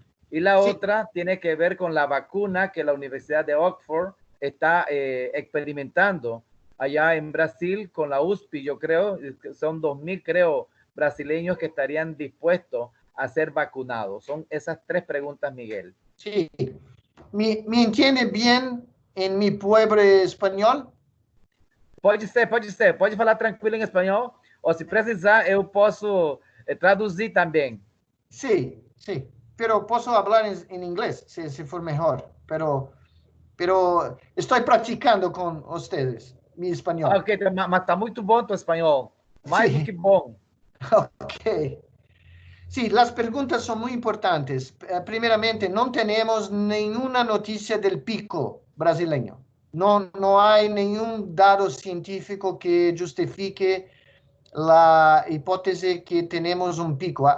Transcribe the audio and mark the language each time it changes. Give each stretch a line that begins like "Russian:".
Spanish: Y la otra tiene que ver con la vacuna que la Universidad de Oxford está experimentando allá en Brasil con la USP. Yo creo que son 2.000, creo, brasileños que estarían dispuestos a ser vacunados. Son esas tres preguntas, Miguel. Sí. ¿Me entiende bien en mi pueblo español?
Portuguese: Pode ser. Pode falar tranquilo em espanhol. Ou se precisar, eu posso traduzir também.
Spanish: Sí, sí. Pero puedo hablar en inglés, si for mejor. Pero estoy practicando con ustedes mi español.
Portuguese: Ok, mas está muito bom tu espanhol. Mais do que bom. Ok.
Spanish: Sí, las preguntas son muy importantes. Primeramente, no tenemos ninguna noticia del pico brasileño. No hay ningún dato científico que justifique la hipótesis que tenemos un pico.